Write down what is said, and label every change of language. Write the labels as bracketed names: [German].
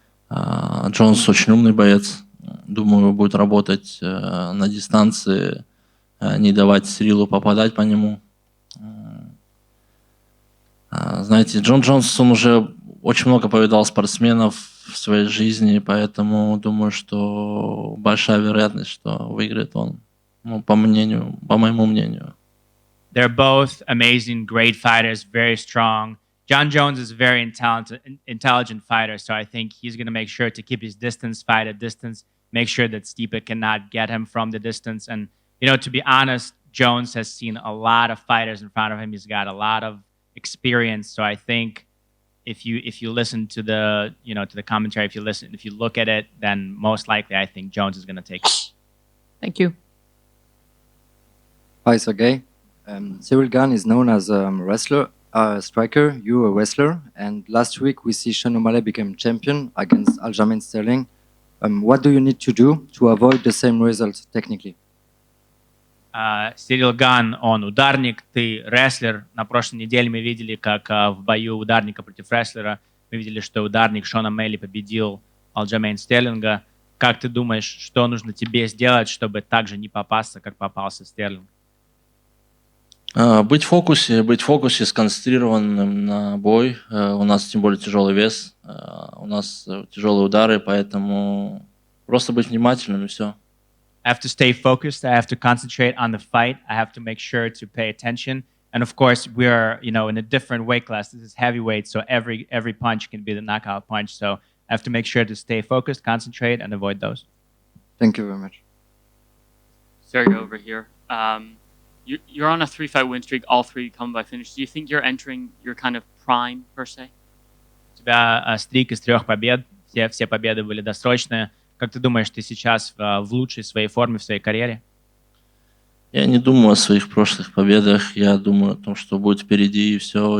[Russian] Джонс очень умный боец. Думаю, будет работать на дистанции, не давать Цирилу попадать по нему. Знаете, Джон Джонс, он уже очень много повидал спортсменов в своей жизни, поэтому думаю, что большая вероятность, что выиграет он, ну, по моему мнению. [English] They're both amazing, great fighters, very strong. Jon Jones is a very intelligent fighter, so I think he's going to make sure to keep his distance, fight at distance, make sure that Stipe cannot get him from the distance. And, you know, to be honest, Jones has seen a lot of fighters in front of him. He's got a lot of experience. So I think if you listen to the, you know, to the commentary, if you look at it, then most likely I think Jones is going to take it. Thank you. Hi, Serghei. Ciryl Gane is known as a wrestler, striker, you a wrestler, and last week we see Sean O'Malley become champion against Aljamain Sterling. What do you need to do to avoid the same result technically? [Russian] Ciryl Gane, он ударник, ты рестлер. На прошлой неделе мы видели, как в бою ударника против рестлера, мы видели, что ударник Шона Мелли победил Алджамейн Стерлинга. Как ты думаешь, что нужно тебе сделать, чтобы так же не попасться, как попался Стерлинг? Быть в фокусе, сконцентрированным на бой. У нас тем более тяжелый вес, у нас тяжелые удары, поэтому просто быть внимательным и все. [English] I have to stay focused. I have to concentrate on the fight. I have to make sure to pay attention. And of course, we are, you know, in a different weight class. This is heavyweight, so every punch can be the knockout punch. So I have to make sure to stay focused, concentrate, and avoid those. Thank you very much. Sergey over here. You're on a 3-fight win streak, all 3 come by finish. Do you think you're entering your kind of prime, per se? [Russian] У тебя стрик из 3 побед. Все победы были досрочные. Как ты думаешь, ты сейчас в лучшей своей форме в своей карьере? Я не думаю о своих прошлых победах. Я думаю о том, что будет впереди, и все.